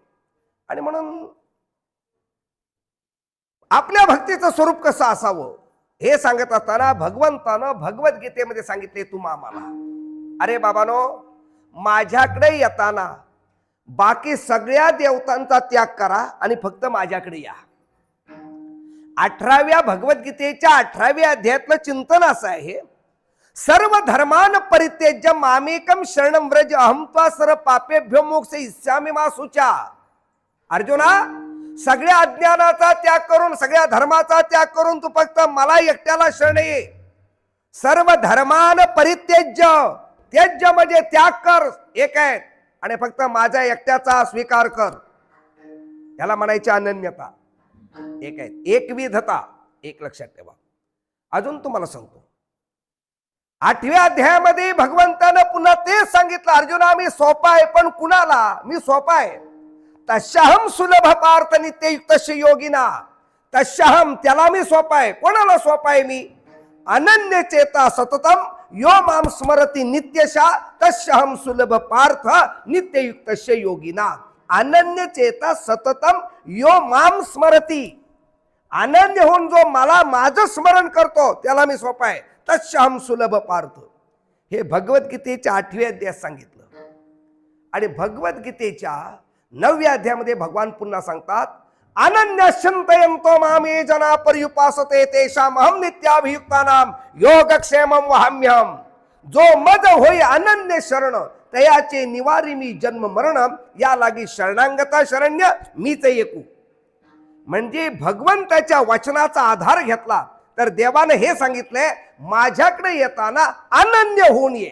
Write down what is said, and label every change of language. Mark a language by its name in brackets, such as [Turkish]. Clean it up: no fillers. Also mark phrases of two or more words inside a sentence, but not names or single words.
[Marathi] आणि म्हणून आपल्या भक्तीचं स्वरूप कसं असावं हे सांगत असताना भगवंतानं भगवद्गीतेमध्ये सांगितले तुम्हा आम्हाला, अरे बाबानो, माझ्याकडे येताना बाकी सगळ्या देवतांचा त्याग करा आणि फक्त माझ्याकडे या. 18व्या भगवद्गीतेच्या 18व्या अध्यायातलं चिंतन असं आहे, [Sanskrit] सर्व धर्मान परित्यज्य मामेकम शरणं व्रज अहं त्वा सर्व पापेभ्यो मोक्षयिष्यामि मा शुचा. [Marathi] अर्जुना, सगळ्या अज्ञानाचा त्याग करून सगळ्या धर्माचा त्याग करून तू फक्त मला एकट्याला शरण ये. [Sanskrit] सर्व धर्मान परित्यज्य, [Marathi] त्यज्य म्हणजे त्याग कर, एक आहे, आणि फक्त माझ्या एकट्याचा स्वीकार कर. याला म्हणायची अनन्यता. एक आहे, एकविधता. एक लक्षात ठेवा. अजून तुम्हाला सांगतो, 8व्या अध्यायामध्ये भगवंतानं पुन्हा तेच सांगितलं, अर्जुना मी सोपा आहे, पण कुणाला मी सोपा आहे. [Sanskrit] तस्याहम सुलभ पार्थ नित्ययुक्त योगिना. [Marathi] तस्याहम त्याला मी सोपा आहे. कोणाला सोपा आहे मी, [Sanskrit] अनन्य चेता सततम यो माम स्मरती नित्यशा तस्याहम सुलभ पार्थ नित्ययुक्त योगिना. अनन्य चेता सततम यो माम स्मरती. [Marathi] अनन्य होऊन जो मला माझं स्मरण करतो त्याला मी सोपा आहे. [Sanskrit] तस्याहम सुलभ पार्थ. [Marathi] हे भगवद्गीतेच्या 8व्या अध्यायात सांगितलं. आणि भगवद्गीतेच्या 9व्या अध्यायामध्ये भगवान पुन्हा सांगतात, [Sanskrit] अनन्य चिंतयन्तो माम ये जना पर्युपासते तेषाम अहं नित्याभियुक्तानाम योगक्षेमं वहाम्यहम्. [Marathi] जो मज होई अनन्य शरण तयाचे निवारी मी जन्म मरण, या लागी शरणांगता शरण्य मीच एकू. म्हणजे भगवंताच्या वचनाचा आधार घेतला तर देवाने हे सांगितलंय, माझ्याकडे येताना अनन्य होऊन ये.